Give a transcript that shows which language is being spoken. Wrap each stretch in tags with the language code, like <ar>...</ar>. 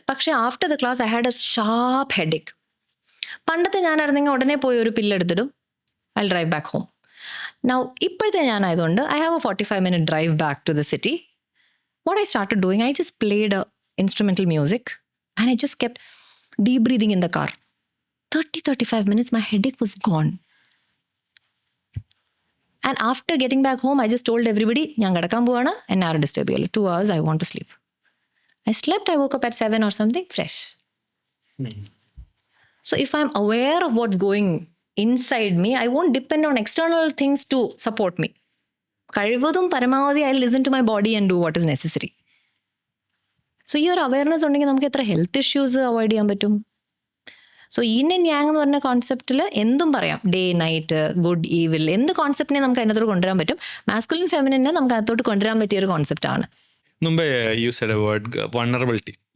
<en>പക്ഷേ after the class I had a sharp headache.</en> <ml>പണ്ടത്തെ ഞാനായിരുന്നെങ്കിൽ ഉടനെ പോയി ഒരു പില്ലെടുത്തിടും,</ml> <en>I drive back home. Now</en> <ml>ഇപ്പോഴത്തെ ഞാനായതുകൊണ്ട്</ml> <en>I have a 45-minute drive back to the city. What I started doing, I just played instrumental music and I just kept deep breathing in the car. 30-35 minutes my headache was gone. And after getting back home, I just told everybody,</en> <ml>ഞാൻ കിടക്കാൻ പോവാണ്, എന്നെ ആരും disturb ചെയ്യില്ല.</ml> <en>2 hours I want to sleep. I slept, I woke up at 7 or something, fresh. So if I'm aware of what's going inside me, I won't depend on external things to support me.</en> <ml>കഴിവതും പരമാവധി</ml> <en>I listen to my body and do what is necessary.</en> <ml>So ഈ ഒരു awareness ഉണ്ടെങ്കിൽ നമുക്ക് എത്ര health issues avoid ചെയ്യാൻ പറ്റും. So in and Yang എന്ന് പറഞ്ഞ കോൺസെപ്റ്റിൽ എന്തും പറയാം. ഡേ നൈറ്റ്, ഗുഡ് ഈവിൽ, എന്ത് കോൺസെപ്റ്റിനെ നമുക്ക് അതിനകത്തോട്ട് കൊണ്ടുവരാൻ പറ്റും. മാസ്കുലിൻ ഫെമിനിനെ നമുക്ക് അതിനകത്തോട്ട് കൊണ്ടുവരാൻ പറ്റിയ ഒരു കോൺസെപ്റ്റാണ്.</ml> <en>മുമ്പേ you said a word vulnerability.</en>